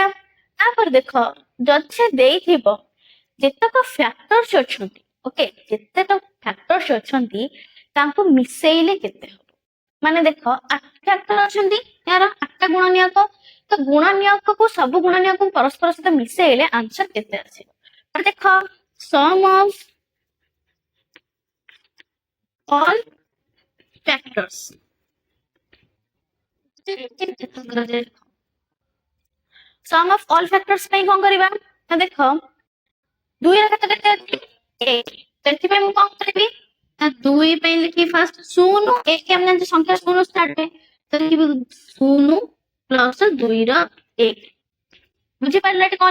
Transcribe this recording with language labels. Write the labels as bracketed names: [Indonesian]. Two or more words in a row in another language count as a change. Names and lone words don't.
[Odia] ତାପରେ ଦେଖ ଯଦି ସେ ଦେଇଥିବ ଯେତେକ ଫ୍ୟାକ୍ଟର୍ସ ଅଛନ୍ତି ଓକେ ଯେତେକ ଫ୍ୟାକ୍ଟର୍ସ ଅଛନ୍ତି ତାଙ୍କୁ ମିଶେଇଲେ କେତେ ହବ ମାନେ ଦେଖ 8 ଫ୍ୟାକ୍ଟର ଅଛନ୍ତି यार 8ଟା ଗୁଣନୀୟକ ତ ଗୁଣନୀୟକକୁ ସବୁ ଗୁଣନୀୟକକୁ ପରସ୍ପର ସହିତ ମିଶେଇଲେ ଆନ୍ସର କେତେ ଆସିବ ତ ଦେଖ [English] sum of all factors sum of all factors [Odia] ପାଇଁ କଣ କରିବା ନା ଦେଖ 2 ର ଘାତ କେତେ ଅଛି 1 ସେଥିପାଇଁ ମୁଁ କଣ କରିବି ନା 2 ପାଇଁ ଲେଖି ଫାଷ୍ଟ 0 1 ଆମେ ଜାଣିଛେ ସଂଖ୍ୟା 0 ଷ୍ଟାର୍ଟ ହୁଏ ତ ଲେଖିବି 0 ପ୍ଲସ 2 ର 1 ବୁଝିପାରିଲ ଏଠି କଣ